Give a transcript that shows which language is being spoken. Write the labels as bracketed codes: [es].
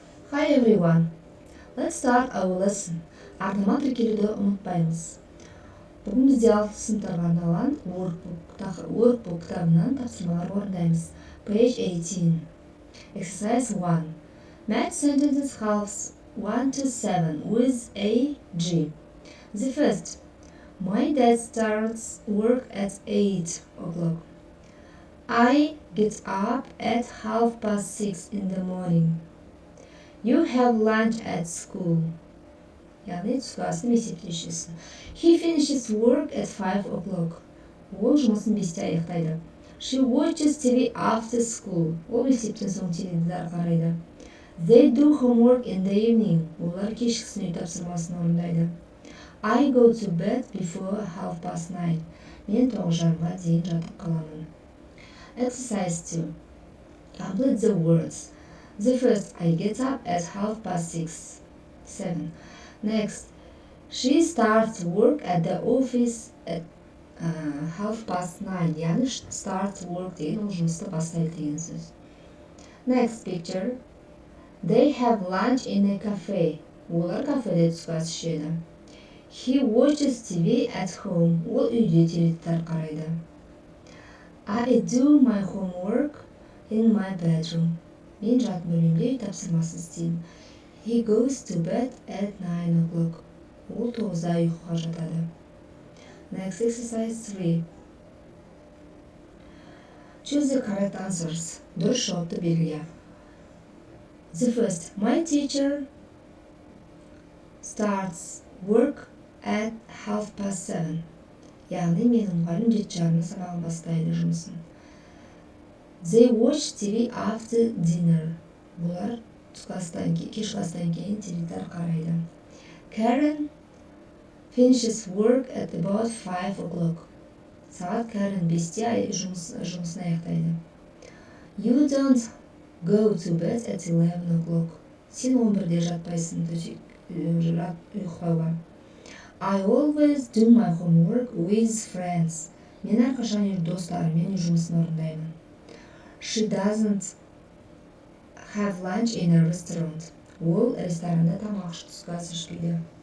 [en] Hi everyone, let's start our lesson. [kk] Артыма тіркелуді ұмытпаймыз. Бүгін бізде 6 сыныптарға арналған Workbook кітабынан тапсырмалар орындаймыз. [en] Page 18. Exercise 1. Match sentences halves 1 to 7 with A, G. The first. My dad starts work at 8 o'clock. I get up at 6:30 in the morning. You have lunch at school. [kk] Яғни түскі асты есептеушісі. [en] He finishes work at 5 o'clock. [kk] Ол жұмысын 5-те аяқтайды. [en] She watches TV after school. [kk] Ол мектептен соң теледидар қарайды. [en] They do homework in the evening. [kk] Олар кешкісін үй тапсырмасын орындайды. [en] I go to bed before 9:30. [kk] Мен 9:30-ға дейін жатып қаламын. [en] Exercise 2. Complete the words. The first, I get up at 6:30. 7. Next, she starts work at the office at 9:30. [kk] Yani [en] start work [kk] деген ол жұмысты бастайды деген сөз. [en] Next picture. They have lunch in a cafe. [kk] Олар кафеде түскі ас ішеді. [en] He watches TV at home. [kk] Ол үйде теледидар қарайды. [en] I do my homework in my bedroom. [kk] Мен жат бөлмемде үй тапсырмасын істеймін. [en] He goes to bed at 9 o'clock. [kk] Ол 9-да ұйқыға жатады. [en] Next exercise 3. Choose the correct answers. [kk] Дұрыс жауапты белгіле. [en] The first. My teacher starts work at 7:30. [kk] Яғни менің мұғалімім 7:30 сағат бастайды жұмысын. [en] They watch TV after dinner. [kk] Бұлар кешкі астан кейін теледидар қарайды. [en] Karen finishes work at about 5 o'clock. [kk] Сағат Karen 5-те жұмысын аяқтайды. [en] You don't go to bed at 11 o'clock. [kk] Сен 11-де жатпайсың, ұйықтауға. [en] I always do my homework with friends. [kk] Мен әрқашан достарыммен жұмысын орындаймын. [en] She doesn't have lunch in a restaurant. [kk] Ол ресторанда тамақ түскі ас ішпейді.